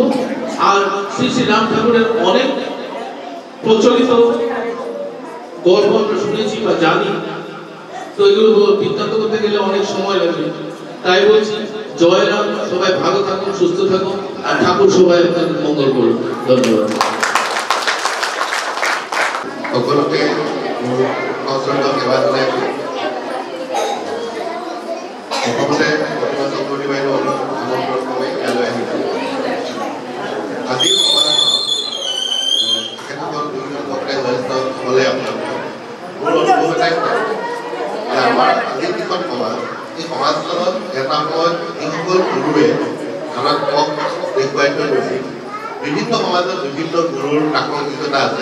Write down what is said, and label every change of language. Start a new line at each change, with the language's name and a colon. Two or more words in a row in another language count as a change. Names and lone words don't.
Bangla: আর শ্রী শ্রী রাম ঠাকুরের অনেক প্রচলিত গল্প আমরা শুনেছি বা জানি, তো এগুলো বৃত্তান্ত করতে গেলে অনেক সময় লাগবে। তাই বলছি জয় রাম, সবাই ভালো থাকুন, সুস্থ থাকুন, আর ঠাকুর সবাই আপনাদের মঙ্গল করুন। ধন্যবাদ।
Assamese: সকলকে অত্যন্ত সেবা জনাইছো। প্ৰথমতে প্ৰতিমা চক্ৰৱৰ্তী বাইদেউ আমন্ত্ৰণ কৰি ইয়ালৈ আহিছোঁ। আজিৰ সমাজখন তেখেতসকল দুজন ভক্তে জ্যেষ্ঠ হ'লে মোৰ অনুভৱ এটাই যে আমাৰ আজিৰ যিখন সমাজ, এই সমাজখনত এটা সময়ত যিসকল গুৰুৱে আমাক পথ দেখুৱাই থৈ গৈছিল, বিভিন্ন সমাজত বিভিন্ন গুৰুৰ প্ৰাসংগিকতা আছে।